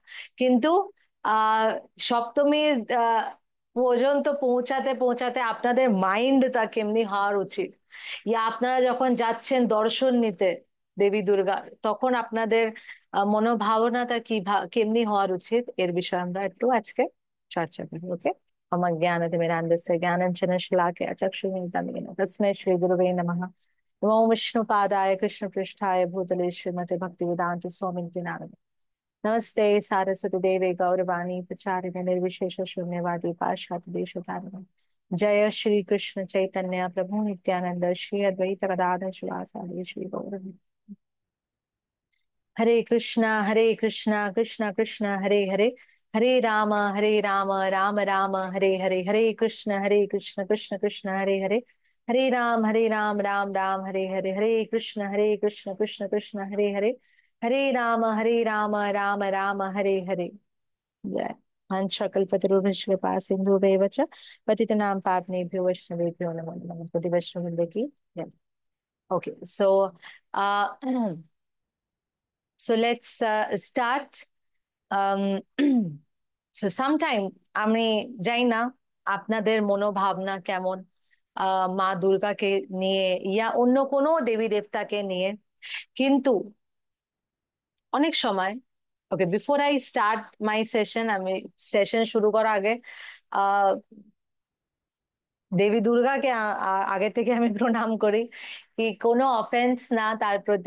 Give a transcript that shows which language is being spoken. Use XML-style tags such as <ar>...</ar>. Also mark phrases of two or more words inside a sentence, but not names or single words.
<bn>কিন্তু আহ সপ্তমীর পর্যন্ত পৌঁছাতে পৌঁছাতে আপনাদের মাইন্ডটা কেমনি হওয়ার উচিত, ইয়া আপনারা যখন যাচ্ছেন দর্শন নিতে দেবী দুর্গার, তখন আপনাদের মনোভাবনাটা কেমনি হওয়ার উচিত, এর বিষয়ে আমরা একটু আজকে চর্চা করি।</bn> <sa>ওকে। আমার জ্ঞানতিমিরাन्धस्य ज्ञानाञ्जन शलाकया चक्षुरुन्मिलितं तस्मै श्री गुरवे नमः। नमो विष्णुपादाय कृष्णपृष्ठाय भूतले श्रीमते भक्तिवेदांत स्वामिनिति नामिने। नमस्ते सारस्वती देवे गौरवाणी प्रचारिणे निर्विशेष शून्यवादी पाश्चात्य देशतारिणे। जय श्री कृष्ण चैतन्य प्रभु नित्यानंद श्री अद्वैत गदाधर शिवासादि श्री गौर। हरे कृष्णा कृष्णा कृष्णा हरे हरे, हरे राम राम राम हरे हरे, हरे कृष्ण कृष्ण कृष्ण हरे हरे, हरे राम राम राम हरे हरे, हरे कृष्ण कृष्ण कृष्ण हरे हरे, हरे राम राम राम हरे हरे। जय। हंसकल्पतरुभ्यश्च कृपा सिन्धुभ्येव च पतितनां पावनेभ्यो वैष्णवेभ्यो नमो नमः।</sa> <hi>प्रति वैष्णव की जय।</hi> <en>Okay, so uh, so let's start.</en> <bn>Um,</bn> <en>so sometime</en> <bn>আমি জানি না আপনাদের মনোভাবনা কেমন মা দুর্গাকে নিয়ে ইয়া অন্য কোনো দেবী দেবতাকে নিয়ে, কিন্তু অনেক সময়,</bn> <en>okay before I start my session,</en> <bn>আমি সেশন শুরু করার আগে আহ দেবী দুর্গাকে আগে থেকে আমি প্রণাম করি, কি কোনো অফেন্স না তার প্রতি।</bn>